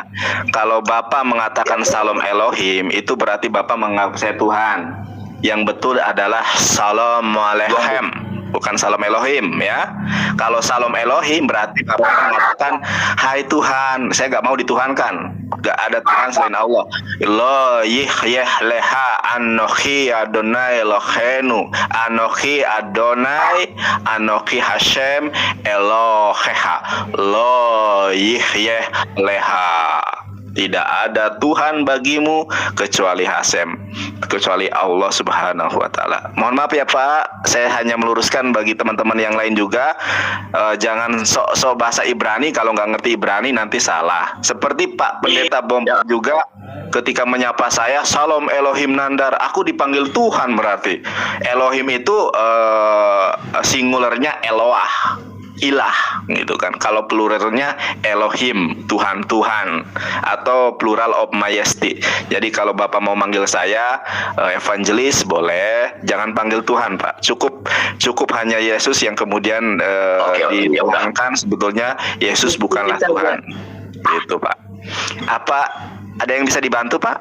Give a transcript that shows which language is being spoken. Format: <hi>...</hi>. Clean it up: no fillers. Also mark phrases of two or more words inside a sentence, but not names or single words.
<id>Kalau Bapak mengatakan Salam Elohim, itu berarti Bapak menganggap saya Tuhan. Yang betul adalah Salam Aleichem, bukan Salam Elohim ya. Kalau Salam Elohim berarti Bapak mengatakan Hai Tuhan, saya nggak mau dituhankan. Gak ada Tuhan selain Allah.</id> <he>לא יהיה לך אנכי אדני אלהינו, אנכי אדני, אנכי השם אלהיך. לא יהיה לך.</he> <id>Tidak ada Tuhan bagimu kecuali Hasem, kecuali Allah</id> <ar>سبحانه وتعالى.</ar> <id>Mohon maaf ya Pak, saya hanya meluruskan bagi teman-teman yang lain juga. Jangan sok-sok bahasa Ibrani, kalau nggak ngerti Ibrani nanti salah. Seperti Pak Pendeta Bom juga ketika menyapa saya, Salam Elohim Nandar, aku dipanggil Tuhan berarti. Elohim itu singularnya Eloah, ilah gitu kan. Kalau pluralnya Elohim, Tuhan, atau</id> <en>plural of majesty.</en> <id>Jadi kalau Bapak mau manggil saya evangelis boleh, jangan panggil Tuhan Pak. Cukup hanya Yesus yang kemudian diundangkan. Sebetulnya Yesus bukanlah Tuhan. Gitu Pak. Apa ada yang bisa dibantu Pak?</id>